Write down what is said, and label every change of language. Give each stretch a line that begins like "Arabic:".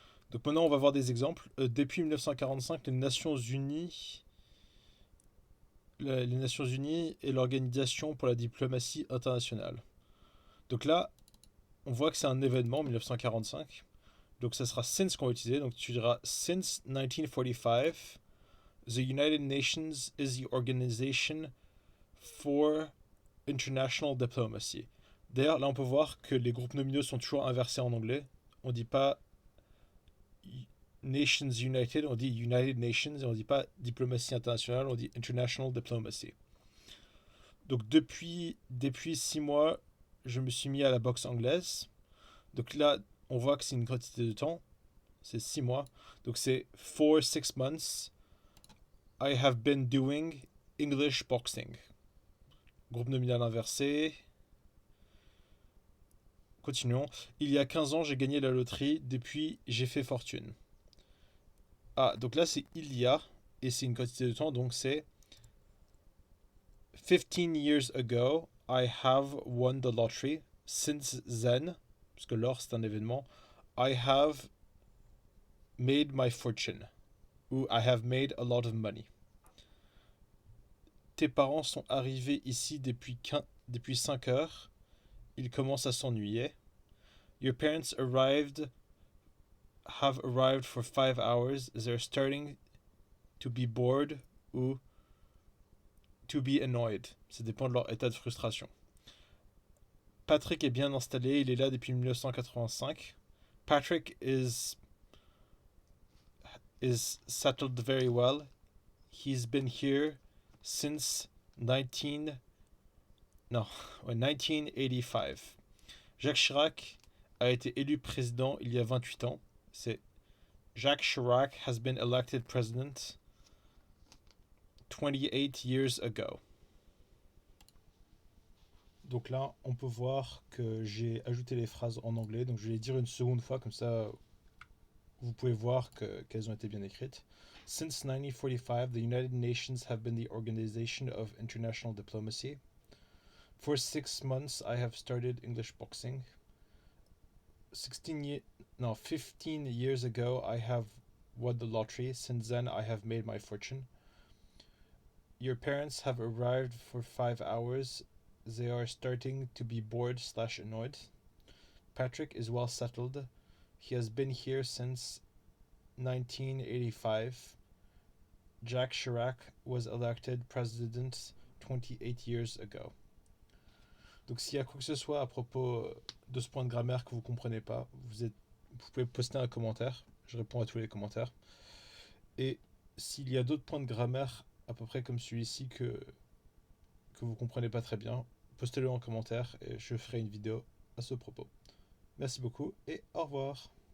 French: Donc maintenant, on va voir des exemples. Depuis 1945, les Nations Unies est l'organisation pour la diplomatie internationale. Donc là, on voit que c'est un événement 1945. Donc ça sera since qu'on va utiliser. Donc tu diras
English: since 1945, the United Nations is the organization for international diplomacy.
French: D'ailleurs, là, on peut voir que les groupes nominaux sont toujours inversés en anglais. On ne dit pas Nations United, on dit United Nations, et on ne dit pas diplomatie internationale, on dit International Diplomacy. Donc depuis 6 mois, je me suis mis à la boxe anglaise. Donc là, on voit que c'est une quantité de temps, c'est 6 mois. Donc c'est
English: for 6 months, I have been doing English boxing.
French: Groupe nominal inversé. Continuons. Il y a 15 ans, j'ai gagné la loterie. Depuis, j'ai fait fortune. Ah, donc là, c'est il y a, et c'est une quantité de temps, donc c'est
English: 15 years ago, I have won the lottery. Since then,
French: parce que l'or c'est un événement,
English: I have made my fortune. Ou I have made a lot of money.
French: Tes parents sont arrivés ici depuis 5 heures. Ils commencent à s'ennuyer.
English: Your parents have arrived for 5 hours. They're starting to be bored ou to be annoyed.
French: Ça dépend de leur état de frustration. Patrick est bien installé, il est là depuis 1985.
English: Patrick is settled very well. He's been here since 19 no, 1985.
French: Jacques Chirac a été élu président il y a 28 ans.
English: C'est Jacques Chirac has been elected president 28 years ago.
French: Donc là, on peut voir que j'ai ajouté les phrases en anglais. Donc je vais les dire une seconde fois, comme ça vous pouvez voir qu'elles ont été bien écrites.
English: Since 1945, the United Nations have been the organization of international diplomacy. For 6 months, I have started English boxing. 15 years ago, I have won the lottery. Since then, I have made my fortune. Your parents have arrived for 5 hours. They are starting to be bored/annoyed. Patrick is well settled. He has been here since 1985. Jacques Chirac was elected president 28 years ago.
French: Donc s'il y a quoi que ce soit à propos de ce point de grammaire que vous ne comprenez pas, vous pouvez poster un commentaire. Je réponds à tous les commentaires. Et s'il y a d'autres points de grammaire à peu près comme celui-ci que vous ne comprenez pas très bien, postez-le en commentaire et je ferai une vidéo à ce propos. Merci beaucoup et au revoir.